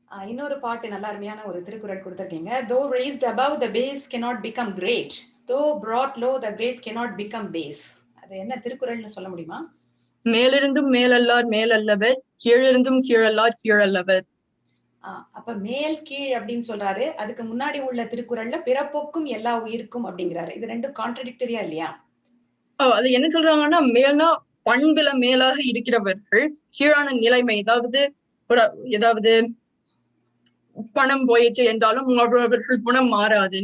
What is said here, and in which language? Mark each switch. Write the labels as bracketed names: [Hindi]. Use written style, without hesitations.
[Tamil] இன்னொரு பாட்டு நல்ல அருமையான ஒரு Thirukkural கொடுத்திருக்கீங்க. [English] Though raised above the base cannot become great, though brought low the great cannot become base. [Tamil] அது என்ன திருக்குறள்னு சொல்ல முடியுமா? மேலிருந்தும் மேலல்லார் மேலல்லவர், கீழிருந்தும் கீழல்லார் கீழல்லவர். அப்ப மேல் கீழ் அப்படின்னு சொல்றாரு. அதுக்கு முன்னாடி உள்ள திருக்குறள்ல பிறப்போக்கும் எல்லா உயிருக்கும் அப்படிங்கிறாரு. இது ரெண்டும் கான்ட்ரடிக்டரியா இல்லையா? அது என்ன சொல்றாங்கன்னா, மேல்னா பண்புல மேலாக இருக்கிறவர்கள், கீழான நிலைமை, ஏதாவது பணம் போயிடுச்சு என்றாலும் அவர்கள் குணம் மாறாது.